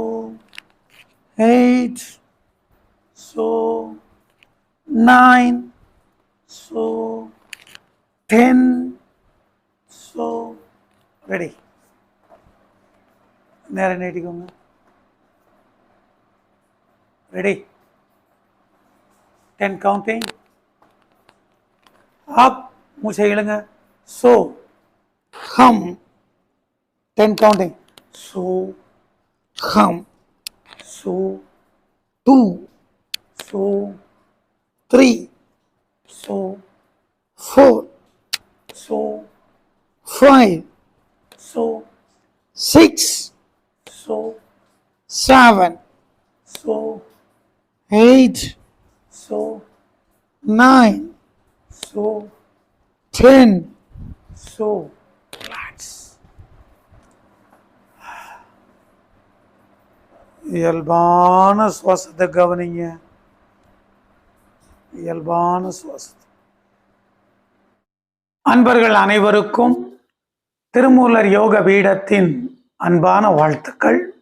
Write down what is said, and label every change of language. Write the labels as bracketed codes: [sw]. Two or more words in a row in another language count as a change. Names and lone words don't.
[en] 8, so 9, so 10, so ready. [ta] நேரம் நீட்டிக்கோங்க. ரெடி? [en] 10 counting. up, [ta] மூச்சை இழுங்க. [en] so hum, 10 counting. so hum, so 2, so 3, so 4, so 5, so 6, so 7, so 8, so 9, so 10, so relax. [ta] இயல்பான சுவாசத்தை கவனிங்க. இயல்பான சுவாசத்தை. அன்பர்கள் அனைவருக்கும் திருமூலர் யோக பீடத்தின் அன்பான வாழ்த்துக்கள்.